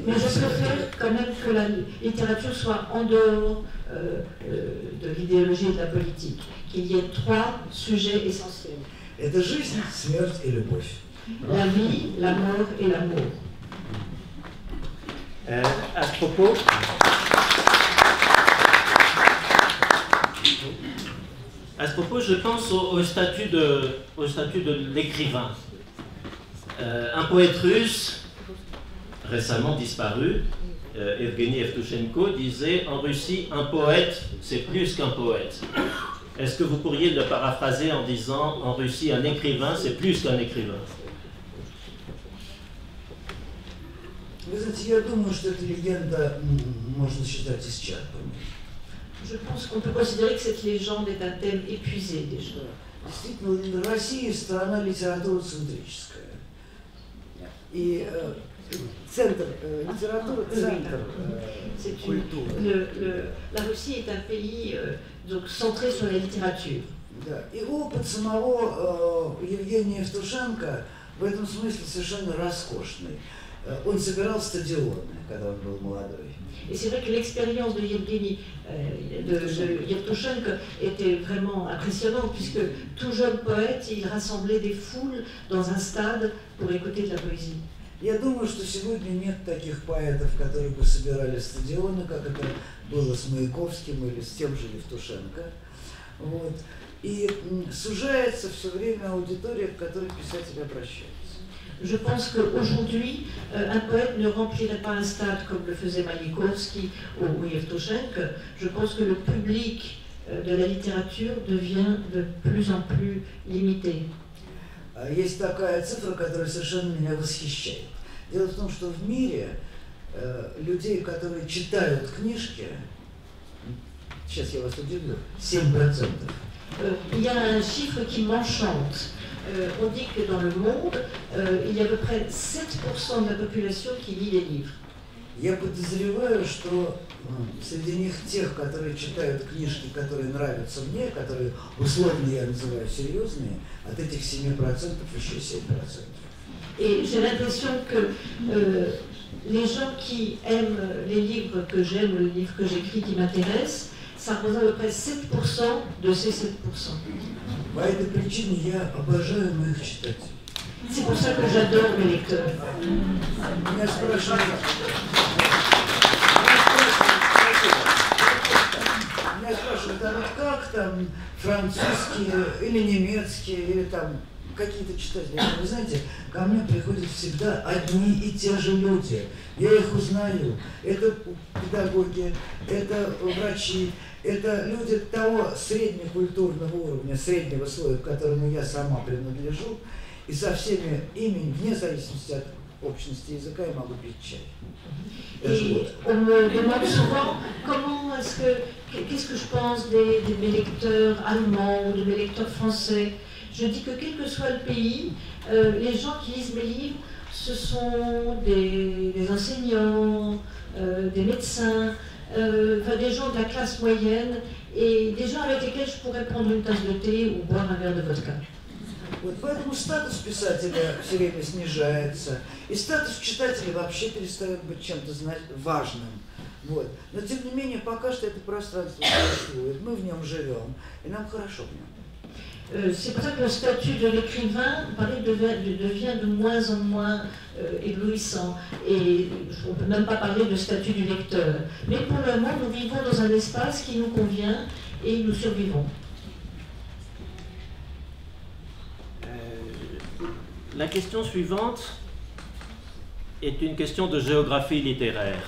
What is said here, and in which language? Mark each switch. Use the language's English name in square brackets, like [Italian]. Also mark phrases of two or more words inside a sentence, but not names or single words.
[French] Mais je préfère quand même que la littérature soit en dehors de l'idéologie et de la politique, qu'il y ait 3 sujets essentiels. [Russian] Это жизнь, смерть и любовь. [French] La vie, la mort et l'amour. À ce propos, je pense au statut de l'écrivain. Un poète russe, récemment disparu, Evgeny Evtushenko, disait « En Russie, un poète, c'est plus qu'un poète ». Est-ce que vous pourriez le paraphraser en disant « En Russie, un écrivain, c'est plus qu'un écrivain ». [Russian] Вы знаете, я думаю, что эта легенда можно считать исчерпанной. [French] Je pense qu'on peut considérer que cette légende est un thème épuisé déjà. [Russian] Действительно, Россия страна литературоцентрическая. И центр литературы, центр культуры. [French] La Russie est un pays donc centré sur la littérature. [Russian] Да. И опыт самого Евгения Евтушенко в этом смысле совершенно роскошный. Он собирал стадионы, когда он был молодой. [French] Et c'est vrai que l'expérience de Yevgeny Evtushenko était vraiment impressionnante, puisque tout jeune poète, il rassemblait des foules dans un stade pour écouter de la poésie. [Russian] Я думаю, что сегодня нет таких поэтов, которые бы собирали стадионы, как это было с Маяковским или с тем же Евтушенко. Вот. И сужается все время аудитория, к которой писатель обращается. [French] Je pense qu'aujourd'hui, un poète ne remplirait pas un stade comme le faisait Mayakovsky ou Evtushenko. Je pense que le public de la littérature devient de plus en plus limité. [Russian] Есть такая цифра, которая совершенно меня восхищает. Дело в том, что в мире людей, которые читают книжки, сейчас я вас удивлю, 7%. [French] Il y a un chiffre qui m'enchante. On dit que dans le monde, il y a à peu près 7% de la population qui lit les livres. [Russian] Я подозреваю, что среди них тех, которые читают книжки, которые нравятся мне, которые условно я называю серьезные, от этих 7% еще 7%. [French] Et j'ai l'impression que les gens qui aiment les livres que j'aime, les livres que j'écris qui m'intéressent, ça représente à peu près 7% de ces 7%. [Russian] По этой причине я обожаю моих читателей. [French] C'est pour ça que j'adore mes lecteurs. [Russian] Меня спрашивают, а вот как там французские или немецкие, или там какие-то читатели, вы знаете, ко мне приходят всегда одни и те же люди. Я их узнаю. Это педагоги, это врачи, это люди того среднекультурного уровня, среднего слоя, к которому я сама принадлежу. И со всеми ими, вне зависимости от общности языка, я могу пить чай. [French] Et on me demande souvent qu'est-ce que je pense de mes lecteurs allemands ou de mes lecteurs français. Je dis que quel que soit le pays, les gens qui lisent mes livres, ce sont des enseignants, des médecins, enfin des gens de la classe moyenne et des gens avec lesquels je pourrais prendre une tasse de thé ou boire un verre de vodka. [Russian] Вот поэтому статус писателя все время снижается, и статус читателя вообще перестает быть чем-то важным. Вот. Но тем не менее, пока что это пространство существует, мы в нем живем, и нам хорошо в нем. [French] C'est pour ça que le statut de l'écrivain devient de moins en moins éblouissant. Et on ne peut même pas parler de statut du lecteur. Mais pour le moment, nous vivons dans un espace qui nous convient et nous survivons. La question suivante est une question de géographie littéraire.